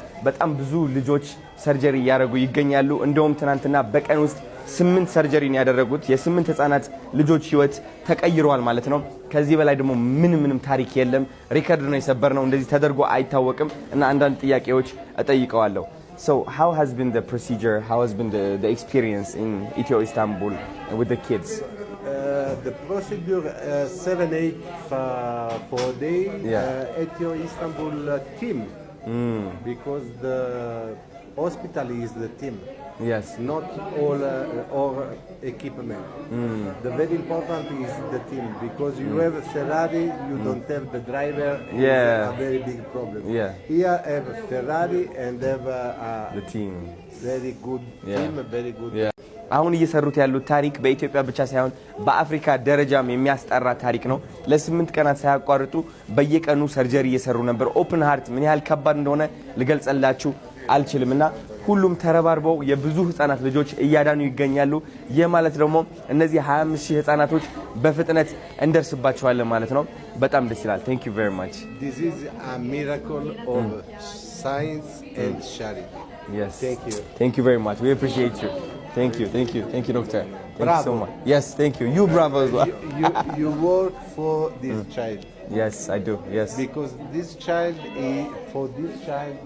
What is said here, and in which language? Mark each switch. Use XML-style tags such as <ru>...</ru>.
<am>በጣም ብዙ ልጆች ሰርጀሪ እያደረጉ ይገኛሉ። እንደውም ትናንትና በቀን ውስጥ 8 ሰርጀሪን ያደረጉት የ8 ህፃናት ልጆች ህይወት ተቀይሯል ማለት ነው። ከዚህ በላይ ደግሞ ምንም ታሪክ የለም። ሪከርድ ነው የሰበርነው። እንደዚህ ተደርጎ አይታወቅም እና አንዳንድ ጥያቄዎች እጠይቀዋለሁ።</am> <en>So how has been the procedure? How has been the experience in Ethio Istanbul with the kids? The procedure 7-8 for a day. Yeah. Ethio Istanbul team because the hospital is the team. Yes. Not all equipment. The very important is the team because you have a Ferrari, you don't have the driver. Yeah. It's a very big problem. Yeah. Here have a Ferrari and have The team. very good team, very good. Yeah.</en> <am>አሁን እየሰሩት ያሉት ታሪክ በኢትዮጵያ ብቻ ሳይሆን በአፍሪካ ደረጃም የሚያስጠራ ታሪክ ነው። ለ8 ቀናት ሳያቋርጡ በየቀኑ ሰርጀሪ እየሰሩ ነበር። ኦፕን ሃርት ምን ያህል ከባድ እንደሆነ ልገልጽላችሁ አልችልምና ሁሉም ተረባርበው የብዙ ህፃናት ልጆች እያዳኑ ይገኛሉ። ይህ ማለት ደግሞ እነዚህ 25000 ህፃናቶች በፍጥነት እንደርስባቸዋለን ማለት ነው። በጣም ደስ ይላል።</am> <en>Thank you very much. This is a miracle of science and charity. Yes. Thank you. Thank you very much. We appreciate you. Thank you, doctor. Thank Bravo. you so much. Yes, thank you. You bravo as well. You work for this child. Yes, I do. Yes. Because this child for this child</en>